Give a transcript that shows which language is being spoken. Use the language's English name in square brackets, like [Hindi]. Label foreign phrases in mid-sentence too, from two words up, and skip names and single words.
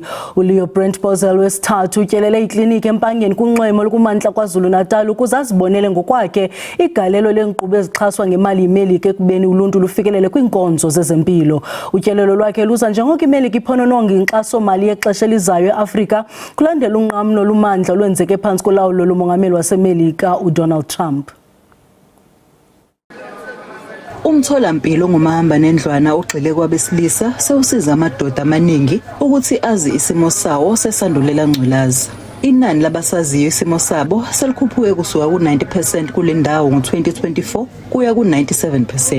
[Xhosa] uLeo Brent Bozell wesithathu utyelele ikliniki empangeni kunxweme olukumantla KwaZulu-Natal ukuze azibonele ngokwakhe igalelo leenkqubo ezixhaswa ngemali yiMelika ekubeni uluntu lufikelele kwiinkonzo zezempilo. Utyelelo lwakhe luza njengoko iMelika iphonononga inkxaso-mali yexesha elizayo eAfrika kulandela unqamlo olumandla olwenzeke phantsi kolawulo lomongameli waseMelika uDonald Trump. [Zulu] Umtholampilo ongumahamba nendlwana ogxile kwabesilisa sewusiza amadoda amaningi ukuthi azi isimo sawo sesandulela ngculazi. Inani labasaziyo isimo sabo selikhuphuke kusuka ku-90% kule ndawo ngo-2024 kuya ku-97%.